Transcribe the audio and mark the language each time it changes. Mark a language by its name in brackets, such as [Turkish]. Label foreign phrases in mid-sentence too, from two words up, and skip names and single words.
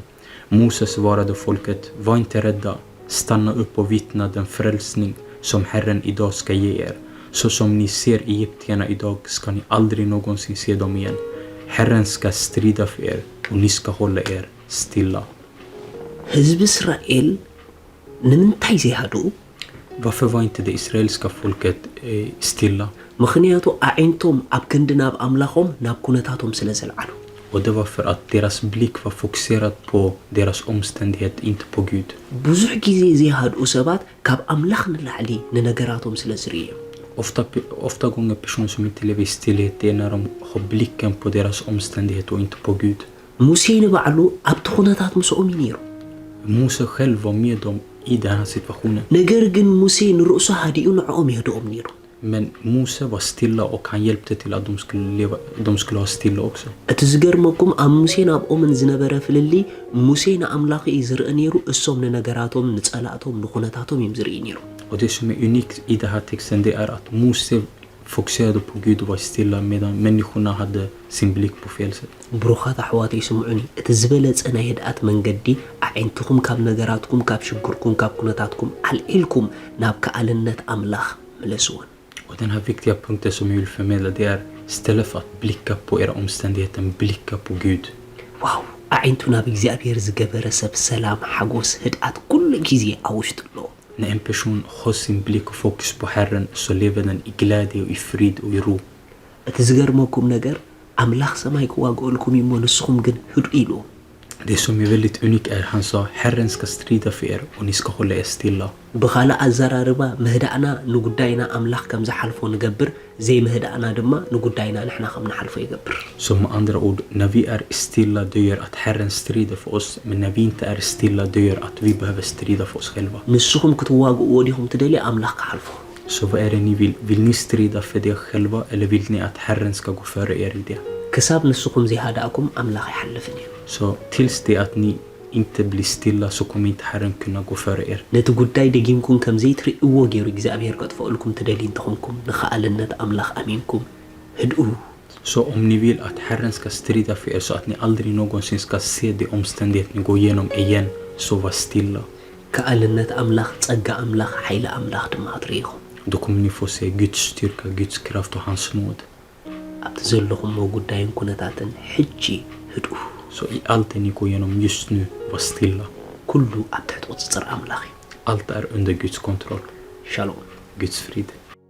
[Swedish] Moses svarade folket: Var inte rädda, stanna upp och vittna den frälsning som Herren idag ska ge er. Så som ni ser egyptierna idag ska ni aldrig någonsin se dem igen. Herren ska strida för er och ni ska hålla er stilla. [Tigrinya] ህዝቢ እስራኤል ንምንታይ ዘይሃዱ [Swedish] Varför var inte det israeliska folket stilla? [Tigrinya] ምክንያቱ አዒንቶም ኣብ ክንዲ ናብ ኣምላኾም ናብ ኩነታቶም ስለ ዘለዓሉ [Swedish] Och det var för att deras blick var fokuserad på deras omständighet, inte på Gud. [Tigrinya] ብዙሕ ግዜ ዘይሃድኡ ሰባት ካብ ኣምላኽ ንላዕሊ ንነገራቶም ስለ ዝርእዩ [Swedish] Ofta gånger personer som inte lever i stillhet, det är när de har blicken på deras omständighet och inte på Gud. [Tigrinya] ሙሴ ንባዕሉ ኣብቲ ኩነታት ምስኦም እዩ ነይሩ [Swedish] Mose själv var med dem i den här situationen. [Tigrinya] ነገር ግን ሙሴ ንርእሱ ሃዲኡ ንዕኦም ይህድኦም ነይሩ [Swedish] Men Mose var stilla och han hjälpte till att de skulle ha stilla också. [Tigrinya] እቲ ዝገርመኩም ኣብ ሙሴ ናብኦምን ዝነበረ ፍልሊ ሙሴ ንኣምላኽ እዩ ዝርኢ ነይሩ እሶም ንነገራቶም ንጸላእቶም ንኹነታቶም እዮም ዝርኢ ነይሩ [Swedish] Och det som är unikt i den här texten, det är att Mose fokuserade på Gud och var stilla medan människorna hade sin blick på fel sätt. [Tigrinya] ብሩኻት ኣሕዋተይ ስምዑኒ እቲ ዝበለጸ ናይ ህድኣት መንገዲ ኣዒንትኩም ካብ ነገራትኩም ካብ ሽግርኩም ካብ ኩነታትኩም ኣልዒልኩም ናብ ከኣልነት ኣምላኽ መለስዎን [Swedish] Och den här viktiga punkten som jag vill förmedla, det är istället för att blicka på era omständigheter, blicka på Gud. [Tigrinya] ዋው ኣዒንቱ ናብ እግዚኣብሔር ዝገበረ ሰብ ሰላም ሓጎስ ህድኣት ኩሉ ግዜ ኣብ ውሽጡ ኣለዎ [Swedish] När en person har sin blick och fokus på Herren så lever den i glädje och i frid och i ro. [Tigrinya] እቲ ዝገርመኩም ነገር ኣምላኽ ሰማይ ክዋግኦልኩም እሞ ንስኹም ግን ህድኡ ኢሉ [Swedish] Det som är väldigt unikt är han sa: Herren ska strida för er och ni ska hålla er stilla. [Tigrinya] ብኻልእ ኣዘራርባ ምህዳእና ንጉዳይና ኣምላኽ ከም ዝሓልፎ ንገብር ዘይምህዳእና ድማ ንጉዳይና ንሕና ከም ንሓልፎ ይገብር [Swedish] Så med andra ord, när vi är stilla, det gör att Herren strider för oss. Men när vi inte är stilla, det gör att vi behöver strida för oss själva. [Tigrinya] ንስኹም ክትዋግእዎ ዲኹም ትደልዩ ኣምላኽ ክሓልፎ [Swedish] Så vad är det ni vill? Vill ni strida för det själva eller vill ni att Herren ska gå före er i det? [Tigrinya] ክሳብ ንስኹም ዘይሃዳእኩም ኣምላኽ ይሓልፍን እዩ [Swedish] Så tills det att ni inte blir stilla så kommer inte Herren kunna gå före er. [Tigrinya] ነቲ ጉዳይ ደጊምኩም ከም ዘይትርእይዎ ገይሩ እግዚኣብሔር ከጥፍአልኩም ትደልዩ እንትኾንኩም ንኸኣልነት ኣምላኽ ኣሚንኩም ህድኡ [Swedish] Så om ni vill att Herren ska strida för er så att ni aldrig någonsin ska se de omständigheter ni går igenom igen, så var stilla. [Tigrinya] ከኣልነት ኣምላኽ ጸጋ ኣምላኽ ሓይሊ ኣምላኽ ድማ ትርእይኹም [Swedish] Då kommer ni få se Guds styrka, Guds kraft och hans nåd. [Tigrinya] ኣብቲ ዘለኹምዎ ጉዳይን ኩነታትን ሕጂ ህድኡ [Swedish] Så i allt det ni går igenom just nu, var stilla. [Tigrinya] ኩሉ ኣብ ትሕቲ ቁፅፅር ኣምላኽ እዩ [Swedish] Allt är under Guds kontroll. [Tigrinya] ሻሎም [Swedish] Guds frid.